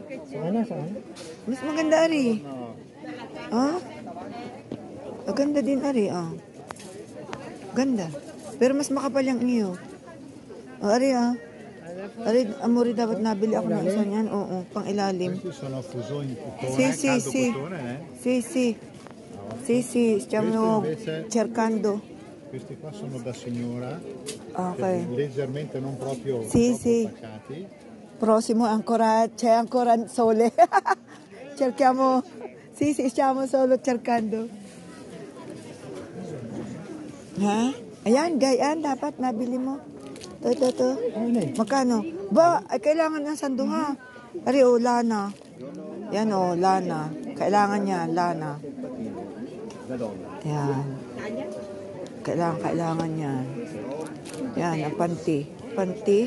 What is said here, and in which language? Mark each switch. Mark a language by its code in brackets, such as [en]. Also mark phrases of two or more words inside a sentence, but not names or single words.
[tl] Saan? Mas maganda ari. Maganda din ari. Ganda. Pero mas makapal yung iyo. O, ari Ari, amori dapat nabili ako ng isa niyan. Oo, pang ilalim. [it] Sono fuso in cotone, Sì, sì, caldo sì. cotone, eh? Sì, sì. Sì, sì, stiamo cercando. Questi qua sono da signora, Okay. leggermente non proprio Sì, troppo sì. attaccati. Prossimo ancora, c'è ancora sole. Cerchiamo, sì, sì, stiamo solo cercando. [tl] Ha? Ayan, gayaan, dapat nabili mo. Ito. Magkano? Ba, ay kailangan ng sanduha. Ari, lana. Yan lana. Kailangan niya, lana. Yan. Kailangan niya. Yan, ang panty. Panty.